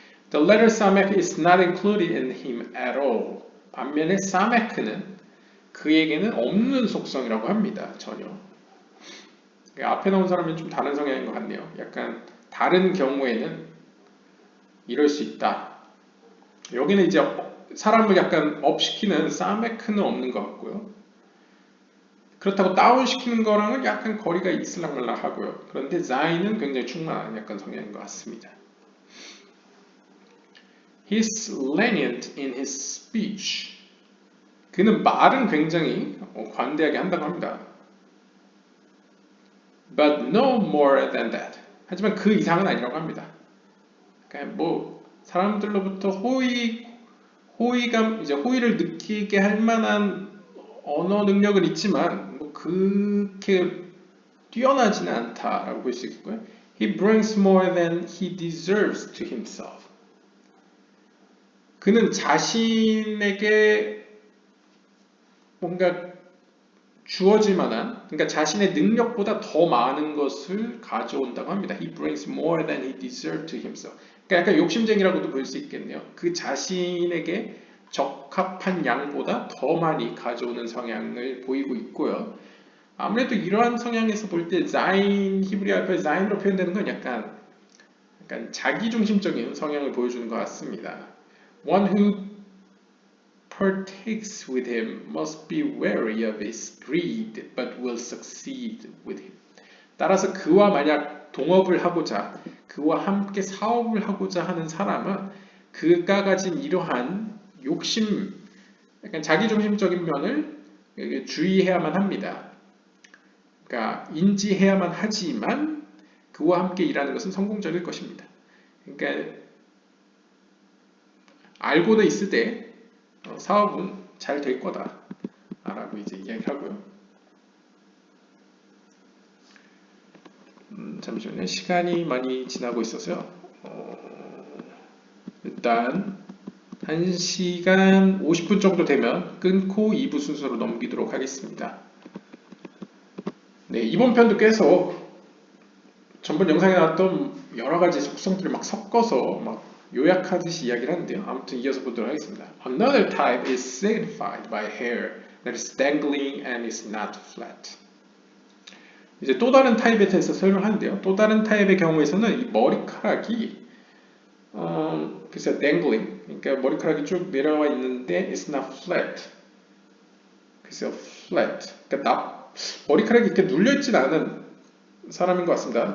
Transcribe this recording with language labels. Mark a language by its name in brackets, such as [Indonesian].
[English] The letter Samek is not included in him at all. [Korean] 반면에 Samek는 그에게는 없는 속성이라고 합니다. 전혀. 앞에 나온 사람은 좀 다른 성향인 것 같네요. 약간 다른 경우에는 이럴 수 있다. 여기는 이제 사람을 약간 업시키는 사메크는 없는 것 같고요. 그렇다고 다운시키는 거랑은 약간 거리가 있을랑말랑 하고요. 그런데 자인은 굉장히 충만한 약간 성향인 것 같습니다. [English] He's lenient in his speech. [Korean] 그는 말은 굉장히 관대하게 한다고 합니다. [English] But no more than that. [Korean] 하지만 그 이상은 아니라고 합니다. 그러니까 뭐 사람들로부터 호의감, 이제 호의를 느끼게 할 만한 언어 능력은 있지만 뭐 그렇게 뛰어나지는 않다라고 볼 수 있고요. [English] He brings more than he deserves to himself. [Korean] 그는 자신에게 뭔가 주어질 만한, 그러니까 자신의 능력보다 더 많은 것을 가져온다고 합니다. [English] He brings more than he deserves to himself. [Korean] 그러니까 약간 욕심쟁이라고도 볼 수 있겠네요. 그 자신에게 적합한 양보다 더 많이 가져오는 성향을 보이고 있고요. 아무래도 이러한 성향에서 볼 때 자인, 히브리 알파벳 자인으로 표현되는 건 약간 자기중심적인 성향을 보여주는 것 같습니다. [English] One who partakes with him must be wary of his greed, but will succeed with him. [Korean] 따라서 그와 만약 동업을 하고자, 그와 함께 사업을 하고자 하는 사람은 그가 가진 이러한 욕심, 약간 자기중심적인 면을 주의해야만 합니다. 그러니까 인지해야만 하지만 그와 함께 일하는 것은 성공적일 것입니다. 그러니까 알고는 있을 때 사업은 잘 될 거다 라고 이제 이야기하고요. 잠시만요. 시간이 많이 지나고 있어서요. 일단 1시간 50분 정도 되면 끊고 2부 순서로 넘기도록 하겠습니다. 네, 이번 편도 계속 전번 영상에 나왔던 여러 가지 속성들을 막 섞어서 막 요약하듯이 이야기를 하는데요. 아무튼 이어서 보도록 하겠습니다. [English] Another type is signified by hair that is dangling and is not flat. [Korean] 이제 또 다른 타입에 대해서 설명하는데요. 또 다른 타입의 경우에서는 이 머리카락이 글쎄요, dangling, 그러니까 머리카락이 쭉 내려와 있는데 [English] it's not flat. [Korean] 글쎄요, flat. 그러니까 머리카락이 이렇게 눌려있진 않은 사람인 것 같습니다.